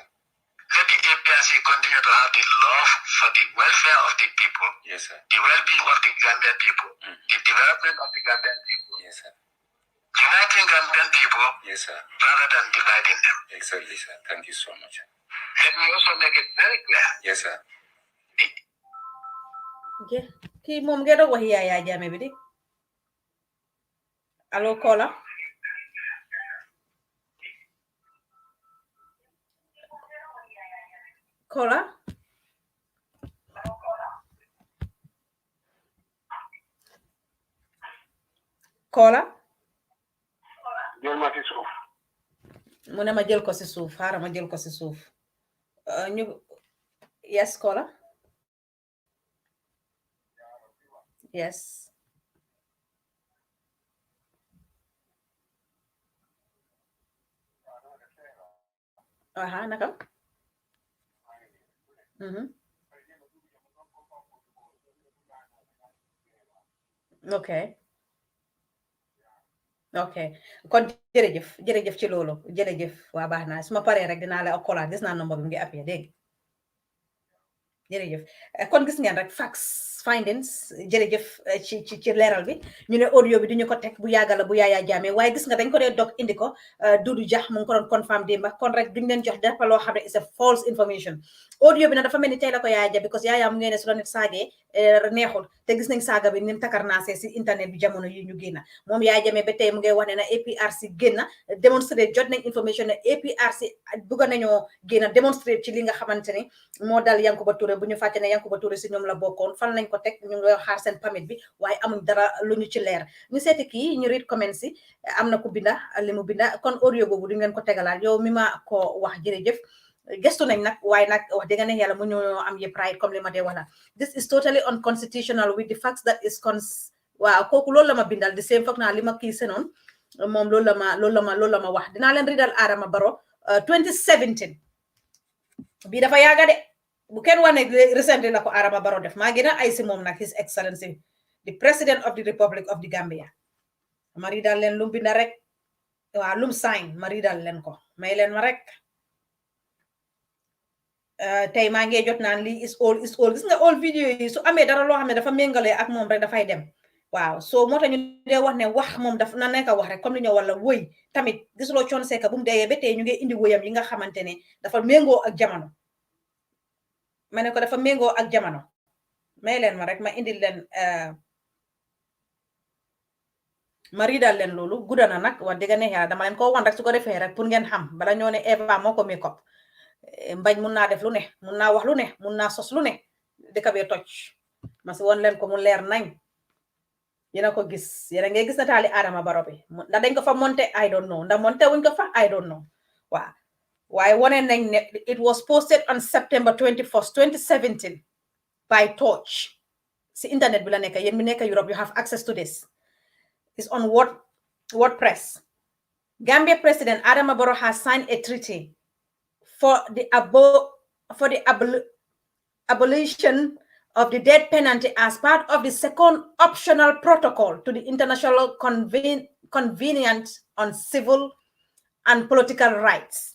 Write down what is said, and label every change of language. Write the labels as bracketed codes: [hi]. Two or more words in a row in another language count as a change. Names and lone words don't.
[en] let the APRC continue to have the love for the welfare of the people, Yes, sir. the well-being of the Gambian people, the development of the Gambian people, Yes, sir. uniting Gambian people Yes, sir. rather than dividing them. Exactly, sir. Thank you so much. Let me also make it very clear. Yes, sir. [wo] kii moom ngeen doon wax Yaya Jammeh bi di allo Kola Kola Kola jël ma ci suuf. mu ne ma jël ko si suuf xaaral ma jël ko si suuf ñu yes Kola yes aha naka ok kon jërëjëf ci loolu jërëjëf waa baax naa su ma paree rek dinaa la okolaat gis naa nomba bi mu ngi appuyé dégg jërëjëf kon gis ngeen rek fax findings jërëjëf ci leeral bi ñu ne audio bi duñu ko teg bu yàgga la bu Yaya Jammeh waaye gis nga dañ ko dee dog indi ko Dudu Jah mu ngi ko doon confirm démba kon rek duñ leen jox dafa loo xam ne [en] is a false information [wo] audio bi nag dafa mel ni tey la ko Yaya Jammeh because Yaya mu ngeen ne su la nit saagee neexul te gis nañ saaga bi ni mu takarnaasee si internet bi jamono yi ñu génna moom Yaya Jammeh ba tey mu ngay wax ne na APRC génna démonstrate jot nañ information ne APRC bugga nañoo génna démonstrate ci li nga xamante ne moo dal Yankuba Touray bu ñu fàtte ne Yankuba Touray si ñoom la bokkoon fan lañ ko teg ñu ngi xaar seen permit bi waaye amuñ dara lu ñu ci leer ñu seeti kii ñu [en] read comment [wo] si am na ku binda li mu binda kon audio boobu di ngeen ko tegalaat yow mi ma ko wax jërëjëf gestu nañ nag waaye nag wax dëgg ne yàlla mu ñu am yëpp right comme li ma dee wax la [en] this is totally unconstitutional with the facts that is [wo] waaw kooku loolu la ma bindal di same foog naa li ma kii senoon moom loolu la ma wax dinaa leen ridal Adama Barrow 2017 bii dafa yaaga de bu kenn wane recently la ko Adama Barrow def maa gën a ay si moom nag [en] His Excellency the President of the Republic of the Gambia [wo] ma ridal leen lum binda rek waaw lum sign ma ridal leen ko may leen ma rek tey maa ngi jot naan lii [en] is all [wo] gis nga all video yi su amee dara loo xam ne dafa méngale ak moom rek dafay dem waaw so moo tax ñu dee wax ne wax moom daf na nekk wax rek comme li ñu wala woy tamit gisuloo Thione Seck bu mu deyee ba tey ñu ngi indi woyam yi nga xamante ne dafa méngoo ak jamono ma ne ko dafa méngoo ak jamono may leen ma rek ma indi leen ma riidal leen loolu gudda na nag wax dëgg ne yàlla dama leen ko wan rek su ko defee rek pour ngeen xam bala ñoo ne Eva moo ko make up mbañ mun naa def lu ne mun naa wax lu ne mun naa sos lu ne dëkk bee toj ma si woon leen ko mu leer nañ yéena ko gis yéena ngay gis nataali Adama Barrow bi ndax dañ ko fa monté [en] I don't know [wo] ndax monté wuñ ko fa [en] I don't know [wo] waaw waaye wone nañ ne [en] it was posted on September 21st 2017 by Torch [wo] si internet bi la nekk yéen mi nekk Europe [en] you have access to this it's on WordPress. Gambia President Adama Barrow has signed a treaty for the abolition of the death penalty as part of the second optional protocol to the International Convention on Civil and Political Rights.